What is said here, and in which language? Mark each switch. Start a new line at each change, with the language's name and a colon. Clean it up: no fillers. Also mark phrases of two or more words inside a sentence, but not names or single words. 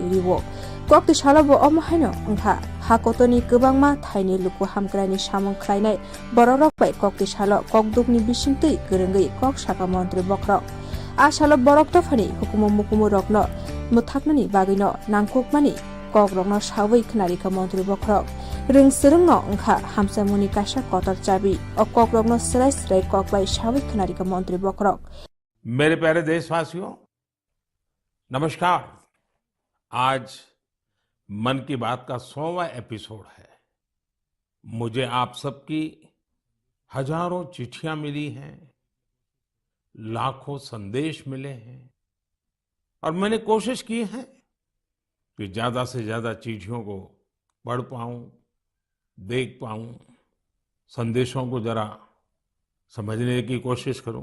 Bodo: रिवो कक्ति सालाबो अमहायनो ओंखा हाकतनि गोबांमा थाइनि लुकु हामग्रानि सामुं ख्लायनाय बरक बाय कक्ति सालो ककदुकनि बिसिंतै गोरोंगै कक साका मन्त्री बखरक आसालो बरक दफानि हुकुम मुकुम रकनो मुथाकनानि बागैनो नांगकमानि कक रकनो सावै खोनारिका मन्त्री बखरक रोंसोरोंनो ओंखा हामसामुनि कासा कतर चाबी अ कक रकनो सराय कक बाय सावै खोनारिका मन्त्री बखरक।
Hindi: मेरे प्यारे देशवासियों, नमस्कार। आज मन की बात का 100वां एपिसोड है। मुझे आप सबकी हजारों चिट्ठियां मिली हैं, लाखों संदेश मिले हैं और मैंने कोशिश की है कि ज्यादा से ज्यादा चिट्ठियों को पढ़ पाऊं, देख पाऊं, संदेशों को जरा समझने की कोशिश करूं।